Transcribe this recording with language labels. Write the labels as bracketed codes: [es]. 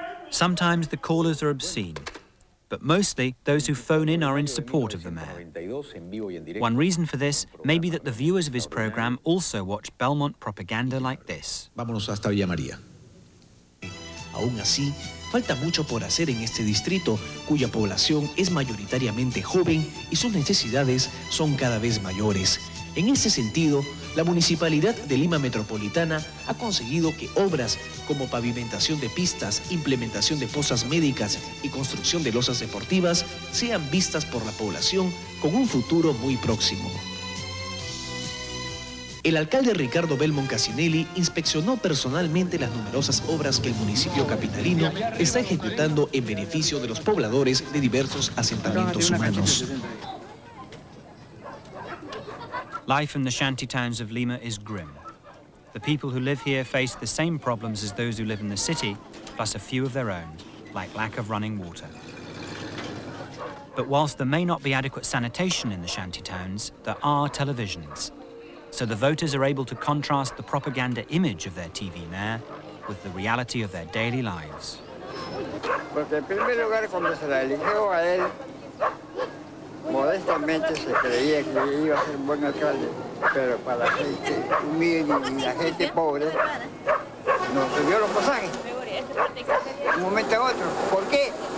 [en] Sometimes the callers are obscene, but mostly those who phone in are in support of the mayor. One reason for this may be that the viewers of his program also watch Belmont propaganda like this. [es] Vámonos hasta Villa María. Aún así, falta mucho por hacer en este distrito, cuya población es mayoritariamente joven y sus necesidades son cada vez mayores. En ese sentido, la Municipalidad de Lima Metropolitana ha conseguido que obras como pavimentación de pistas, implementación de pozas médicas y construcción de losas deportivas sean vistas por la población con un futuro muy próximo. El alcalde Ricardo Belmont Casinelli inspeccionó personalmente las numerosas obras que el municipio capitalino está ejecutando en beneficio de los pobladores de diversos asentamientos humanos. [en] Life in the shanty towns of Lima is grim. The people who live here face the same problems as those who live in the city, plus a few of their own, like lack of running water. But whilst there may not be adequate sanitation in the shanty towns, there are televisions. So the voters are able to contrast the propaganda image of their TV mayor with the reality of their daily lives. [es] Porque en primer lugar, cuando se la eligió a él, modestamente se creía que iba a ser un buen alcalde, pero para la gente humilde y la gente pobre nos subió los pasajes de un momento a otro. ¿Por qué?